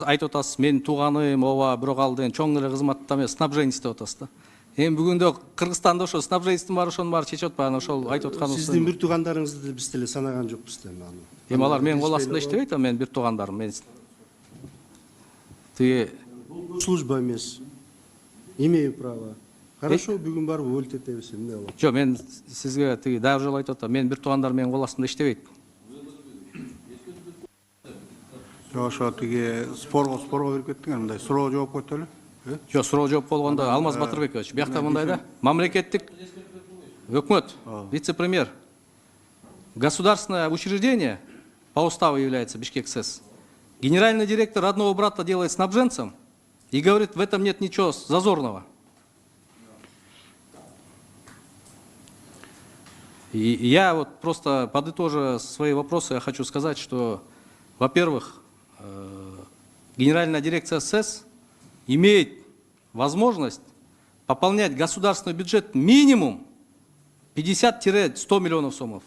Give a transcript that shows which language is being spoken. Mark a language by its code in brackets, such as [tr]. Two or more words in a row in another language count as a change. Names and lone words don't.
[ky] айтып атасыз, мен туганым, ооба, бирок ал деген чоң эле кызматта эмес, снабженец деп атасыз да. Эми бүгүндө Кыргызстанда ошо снабженецтин баары ошонун баары чечип атпайбы, ошол айтып атканыбыз. Сиздин бир туугандарыңызды биз деле санаган жокпуз да эми аны. Эми алар менин кол астында иштебейт, менин бир туугандарым. Мен тиги служба эмес. [ru] Имею право. Хорошо, [ky] бүгүн барып өлтетебиз, эмне болот? жок, мен сизге тиги дагы жолу айтып атам. Менин бир туугандарым менин кол астында иштебейт. Ошо тиги спорго кирип кеттиңер, мындай суроо жооп койдулу. Жок, суроо жооп болгондо Алмаз Батырбекович, биякта мындай да. Мамлекеттик өкмөт, вице-премьер. [ru] Государственное учреждение по уставу является Бишкек СЭС. Генеральный директор родного брата делает снабженцем и говорит, в этом нет ничего зазорного. И я вот просто подытожа свои вопросы, я хочу сказать, что, во-первых, Генеральная дирекция СЭС имеет возможность пополнять государственный бюджет минимум 50-100 миллионов сомов.